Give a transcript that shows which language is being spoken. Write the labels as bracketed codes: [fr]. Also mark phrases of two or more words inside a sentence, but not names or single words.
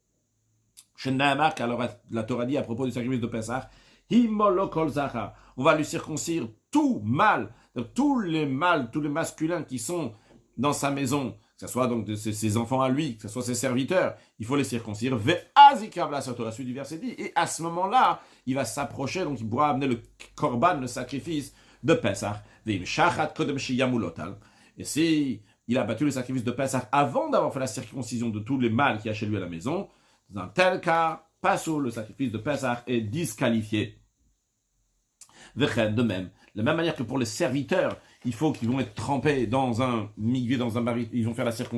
[fr] Alors la Torah dit à propos du sacrifice de Pessah, on va lui circoncire tout mâle, tous les mâles, tous les masculins qui sont dans sa maison, que ce soit donc de ses enfants à lui, que ce soit ses serviteurs, il faut les circoncire. La suite du verset dit, et à ce moment-là, il va s'approcher, donc il pourra amener le korban, le sacrifice de Pessah. [he] ואם שחט קודם שימולו. [fr] Et si il a battu le sacrifice de Pessah avant d'avoir fait la circoncision de tous les mâles qu'il y a chez lui à la maison, dans un tel cas, le sacrifice de Pessah est disqualifié. De même. De la même manière que pour les serviteurs, il faut qu'ils vont être trempés dans un migvé, dans un baril, ils vont faire la circoncision.